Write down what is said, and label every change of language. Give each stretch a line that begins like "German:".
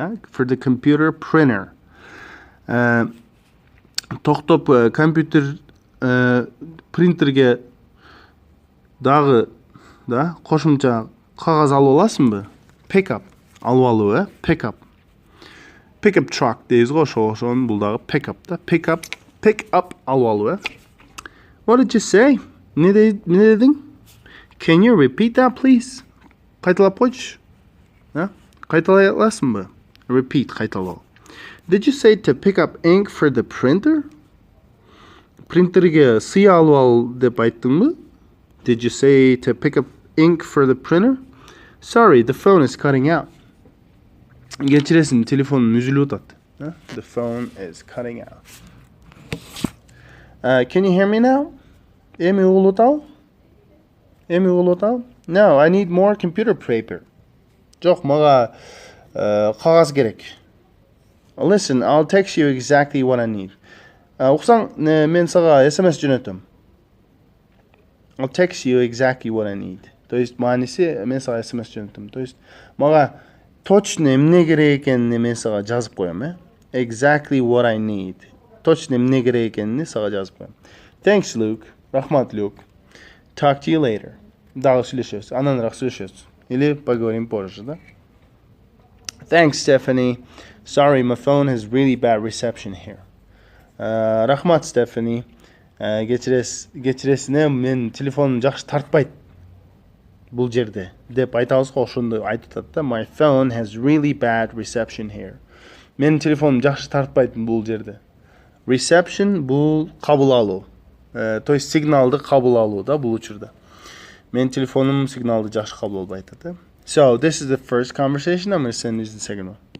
English: For the computer printer.
Kyrgyz: Токтоп компьютер принтерге дагы да кошумча кагаз алып аласыңбы?
English: Pick up
Kyrgyz: алып алуу,
English: pick up. Pick up truck
Kyrgyz: дейбиз го, ошон бул дагы
English: pick up
Kyrgyz: да.
English: Pick up
Kyrgyz: алып алуу.
English: What did you say?
Kyrgyz: Не дедиң?
English: Can you repeat that, please?
Kyrgyz: Кайталап койчу. Кайталай аласыңбы?
English: Repeat, кайталоо. Did you say to pick up ink for the printer?
Kyrgyz: Принтерге сый алып ал деп айттыңбы?
English: Did you say to pick up ink for the printer? Sorry, the phone is cutting out.
Kyrgyz: Кечиресиң, телефонум үзүлүп атат.
English: The phone is cutting out. Can you hear me now?
Kyrgyz: Эми угулуп атабы?
English: No, I need more computer paper.
Kyrgyz: Жок, мага кагаз керек.
English: Listen, I'll text you exactly what I need.
Kyrgyz: Уксаң, мен сага SMS жөнөтөм.
English: I'll text you exactly what I need.
Kyrgyz: То есть мааниси мен сага SMS жөнөтөм. То есть мага точно эмне керек экенин мен сага жазып коем,
English: Exactly what I need.
Kyrgyz: Точно эмне керек экенин сага жазып коем.
English: Thanks, Luke.
Kyrgyz: Рахмат, Luke.
English: Talk to you later.
Kyrgyz: Дагы сүйлөшөбүз. Ананраак сүйлөшөбүз.
Russian: Или поговорим позже, да?
English: Thanks, Stephanie. Sorry, my phone has really bad reception here.
Kyrgyz: Рахмат, Stephanie. Кечиресине, мен телефонум жакшы тартпайт бул жерде деп айтабыз го, ошондой айтып атат да.
English: My phone has really bad reception here.
Kyrgyz: Менин телефонум жакшы тартпайт бул жерде. Reception бул кабыл алуу. То есть сигналды кабыл алуу да бул учурда. Менин телефонум сигналды жакшы кабыл албай атат.
English: So, this is the first conversation. I'm going to send you the second one.